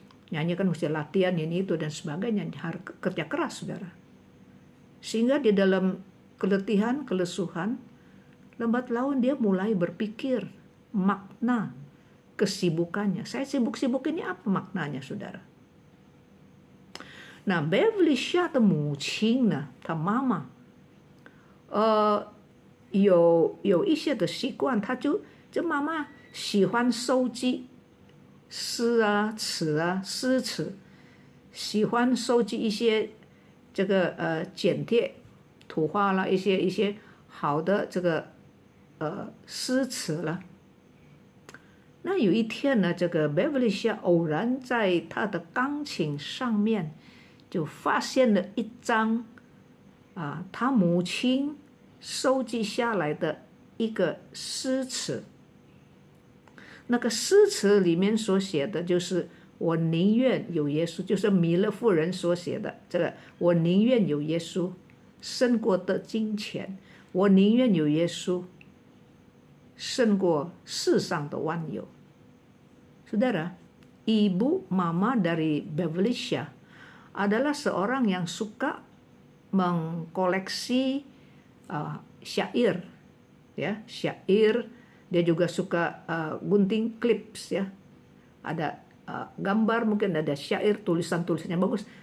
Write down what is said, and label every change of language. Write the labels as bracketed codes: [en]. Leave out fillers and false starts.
[id] Nyanyi kan mesti latihan ini itu dan sebagainya, harus kerja keras saudara. Sehingga di dalam keletihan, kelesuhan, lambat laun dia mulai berpikir makna kesibukannya. Saya sibuk-sibuk ini apa maknanya saudara? [zh] Nah, Beverly Shah 的母亲呢，她妈妈，有一些的习惯，这妈妈喜欢收集诗啊、词啊、诗词，喜欢收集一些这个剪贴、图画啦，一些好的这个诗词了。那有一天呢，这个 Beverly Shah 偶然在他的钢琴上面就发现了一张他母亲收集下来的一个诗词。那个诗词里面所写的就是我宁愿有耶稣，就是弥勒夫人所写的这个我宁愿有耶稣胜过得金钱，我宁愿有耶稣胜过世上的万有。 [id] Saudara, ibu mama dari Beverly Shah adalah seorang yang suka mengkoleksi syair, ya, syair. Dia juga suka gunting clips, ya. Ada gambar, mungkin ada syair, tulisannya bagus.